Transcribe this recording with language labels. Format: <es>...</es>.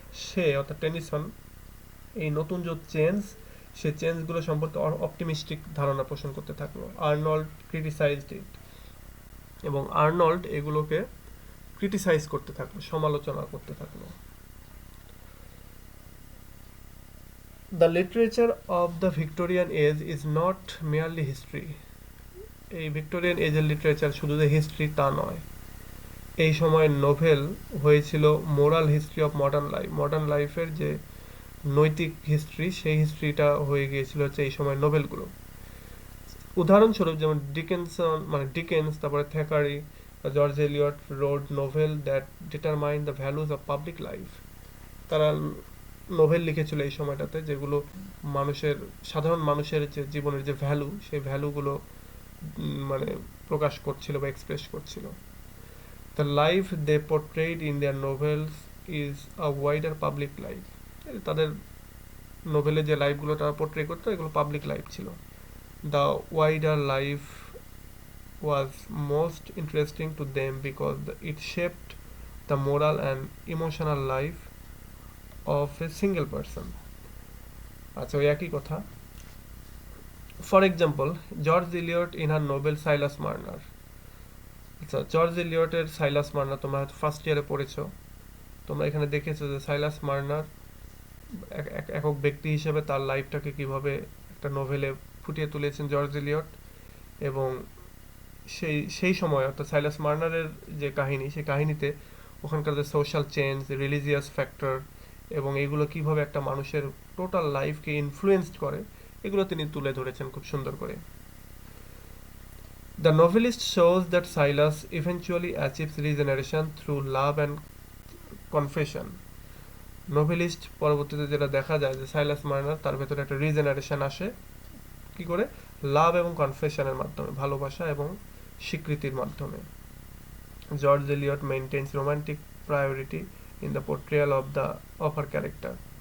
<bn>সে অর্থাৎ টেনিসন এই নতুন যে চেঞ্জ সে চেঞ্জগুলো সম্পর্কে অপটিমিস্টিক ধারণা পোষণ করতে থাকলো। আর্নল্ড</bn> <en>criticised it,</en> <bn>এবং আর্নল্ড এগুলোকে ক্রিটিসাইজ করতে থাকলো, সমালোচনা করতে থাকলো।</bn> <en>The literature of the Victorian age is not merely history.</en> <bn>এই ভিক্টোরিয়ান এজের লিটারেচার শুধু যে হিস্ট্রি তা নয়। এই সময় নোভেল হয়েছিল</bn> <en>moral history of modern লাইফের</en> <bn>যে নৈতিক হিস্ট্রি সেই হিস্ট্রিটা হয়ে গিয়েছিল হচ্ছে এই সময় নোভেলগুলো। উদাহরণস্বরূপ যেমন</bn> <en>Dickens,</en> <bn>তারপরে</bn> <en>Thackeray, George Eliot wrote novel that determine the values of public life.</en> <bn>তারা নোভেল লিখেছিল এই সময়টাতে যেগুলো সাধারণ মানুষের যে জীবনের যে ভ্যালু সেই ভ্যালুগুলো মানে প্রকাশ করছিল বা এক্সপ্রেস করছিল।</bn> <en>The life they portrayed in their novels is a wider public life.</en> <bn>তাদের নোভেলে যে লাইফগুলো তারা পোর্ট্রে করতো এগুলো পাবলিক লাইফ ছিল।</bn> <en>The wider life was most interesting to them because it shaped the moral and emotional life of a single person.</en> <bn>আচ্ছা, ওই একই কথা।</bn> <en>For example, George Eliot in her novel Silas Marner.</en> <bn>আচ্ছা, জর্জ এলিয়টের সাইলাস মার্নার তোমরা হয়তো ফার্স্ট ইয়ারে পড়েছো। তোমরা এখানে দেখেছো যে সাইলাস মার্নার একক ব্যক্তি হিসেবে তার লাইফটাকে কিভাবে একটা নোভেলে ফুটিয়ে তুলেছেন জর্জ এলিয়ট, এবং সেই সময় অর্থাৎ সাইলাস মার্নারের যে কাহিনী সেই কাহিনীতে ওখানকার যে সোশ্যাল চেঞ্জ, রিলিজিয়াস ফ্যাক্টর এবং এগুলো কিভাবে একটা মানুষের টোটাল লাইফকে ইনফ্লুয়েন্সড করে এগুলো তিনি তুলে ধরেছেন খুব সুন্দর করে।</bn> <en>The novelist shows that Silas eventually achieves regeneration through love and confession.</en> <bn>Novelist পরবর্তীতে যেটা দেখা যায় যে সাইলাস মার্নার তার ভেতরে একটা রিজেনারেশন আসে কি করে? লাভ এবং কনফেশনের মাধ্যমে, ভালোবাসা এবং স্বীকৃতির মাধ্যমে।</bn> <en>George Eliot maintains romantic priority in the portrayal of her character.</en>